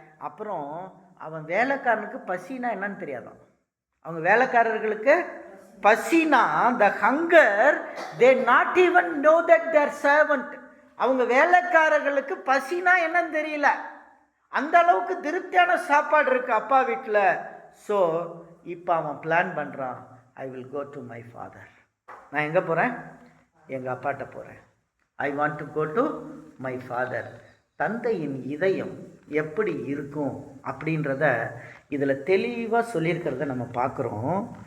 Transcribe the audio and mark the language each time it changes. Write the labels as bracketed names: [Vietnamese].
[Tamil] அப்புறம் அவன் வேலைக்காரனுக்கு பசினா என்னன்னு தெரியாதான். அவங்க வேலைக்காரர்களுக்கு பசினா, [English] the hunger, they not even know that their servant. [Tamil] அவங்க வேலைக்காரர்களுக்கு பசினா என்னன்னு தெரியல. அந்த அளவுக்கு திருப்தியான சாப்பாடு இருக்கு அப்பா வீட்டில். ஸோ இப்போ அவன் பிளான் பண்ணுறான், [English] I will go to my father. [Tamil] நான் எங்கே போகிறேன்? எங்கள் அப்பாட்ட போகிறேன். [English] I want to go to my father. [Tamil] தந்தையின் இதயம் எப்படி இருக்கும் அப்படின்றத இதில் தெளிவாக சொல்லியிருக்கிறத நம்ம பார்க்குறோம்.